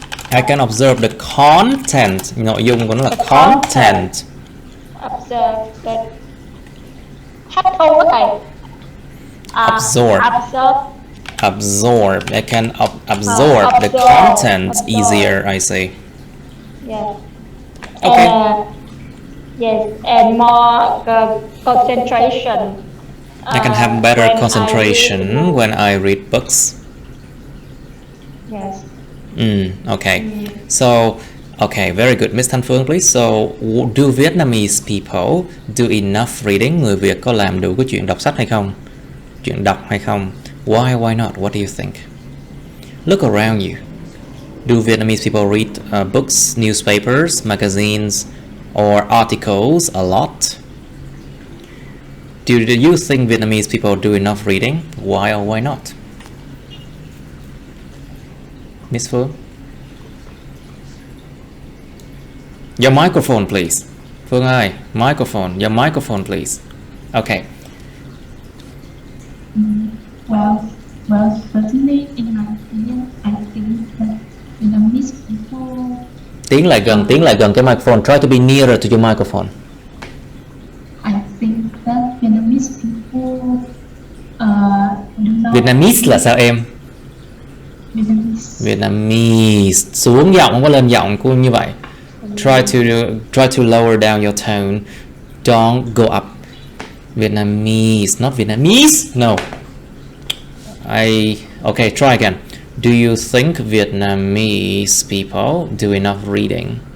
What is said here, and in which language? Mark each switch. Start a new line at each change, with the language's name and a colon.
English: I can observe the content.
Vietnamese: Nội dung của nó là content.
English: Observe that.
Vietnamese: Hấp thu đó thầy.
English: Absorb. Absorb. I can absorb the content easier, I say. Yeah. Okay. Yes, and more concentration. I can have better concentration when I read books. Yes. Okay. So, okay, very good. Miss Thanh Phương, please. So, do Vietnamese people do enough reading?
Vietnamese: Người Việt có làm đủ cái chuyện đọc sách hay không? Chuyện đọc hay không?
English: Why not? What do you think? Look around you. Do Vietnamese people read books, newspapers, magazines, or articles a lot? Do you think Vietnamese people do enough reading? Why or why not? Miss Phương? Your microphone, please. Phương ơi, microphone. Your microphone, please. Okay. Well, certainly in my opinion, I think that Vietnamese people.
Vietnamese: Tiến lại gần cái microphone.
English: Try to be nearer to your microphone. I think that Vietnamese people do not.
Vietnamese: Vietnamese là sao em? Vietnamese. Xuống giọng, không có lên giọng của như vậy.
English: Try to lower down your tone. Don't go up. Vietnamese, not Vietnamese. No. Okay, try again. Do you think Vietnamese people do enough reading?